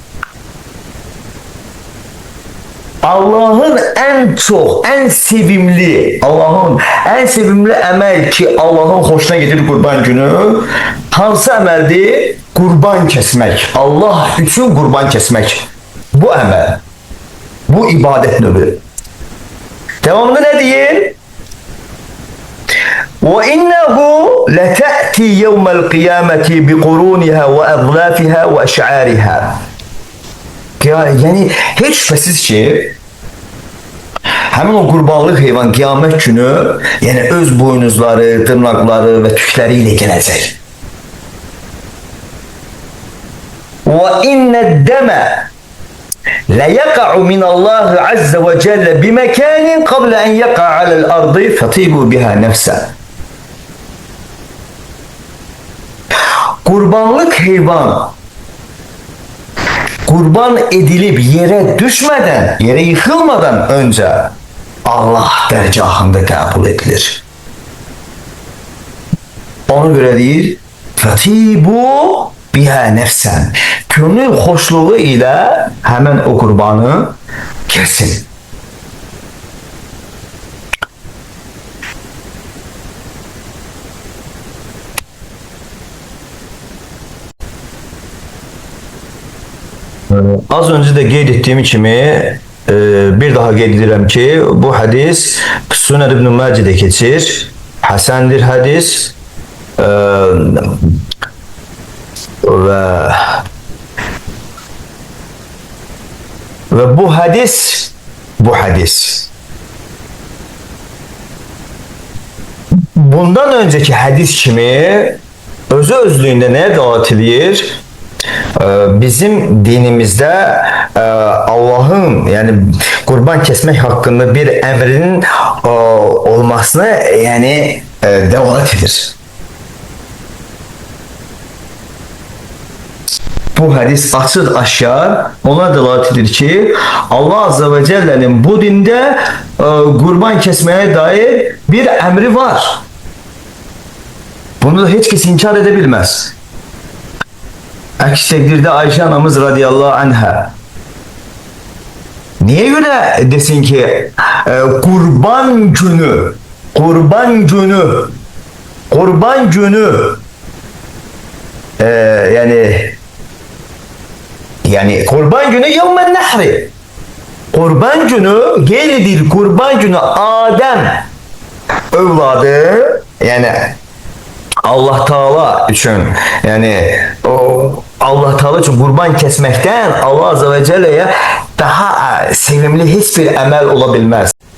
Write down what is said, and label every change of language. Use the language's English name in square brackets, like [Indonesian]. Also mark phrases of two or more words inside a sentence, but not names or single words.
[Turkish] Allah'ın en çok, en sevimli, Allah'ın en sevimli emel ki Allah'ın hoşuna gelir kurban günü hansı emeldi? Kurban kesmek. Allah için kurban kesmek. Bu emel. Bu ibadet növü. Devamında ne diyeyim? وَإِنَّهُ لَتَأْتِي يَوْمَ الْقِيَامَةِ بِقُرُونِهَا وَأَظْلَافِهَا وَأَشْعَارِهَا. Yani hiç şüphesiz ki hemen o kurbanlık heyvan kıyamet günü yani öz boynuzları, tırnakları ve tükleriyle gelecek. وَإِنَّ الدَّمَ لَيَقَعُ مِنَ اللّٰهِ عَزَّ وَجَلَّ بِمَكَانٍ قَبْلَ أَنْ يَقَعَ عَلَى الْأَرْضِ فَطِيبُوا بِهَا نَفْسًا. Kurbanlık hayvan kurban edilip yere düşmeden, yere yıkılmadan önce Allah dergahında kabul edilir. Ona göre değil, [Arabic] فطيبوا بها نفسا. [Turkish] Gönül hoşluğu ile hemen o kurbanı kesin. [Azerbaijani] Az önce de qeyd etdiyim kimi bir daha qeyd edirəm ki bu hadis Sünen İbn Mace'de keçir. [Turkish] Hasendir hadis ve bu hadis bundan önceki hadis kimi özü özlüğünde neye davet edilir? Bizim dinimizde Allah'ın yani kurban kesmek hakkında bir emrinin olmasını yani dəvalat edir. [Azerbaijani] Bu hədis açıq aşkar ona dəlalət edir ki, Allah [Arabic] عز وجل'nin [Azerbaijani] bu dində qurban kəsməyə dair bir əmri var. Bunu da heç kəs inkar edə bilməz. Əks təqdirdə Ayşə anamız [Arabic] رضي الله عنها [Turkish] niye göre desin ki kurban günü, kurban günü, kurban günü yani kurban günü [Arabic] يوم النحر, [Turkish] kurban günü gelidir, kurban günü Adem evladı yani Allah Teala için yani o Allah Teala için kurban kesmekten Allah [Arabic] عز وجل'ye [Turkish] daha sevimli hiçbir emel olabilmez.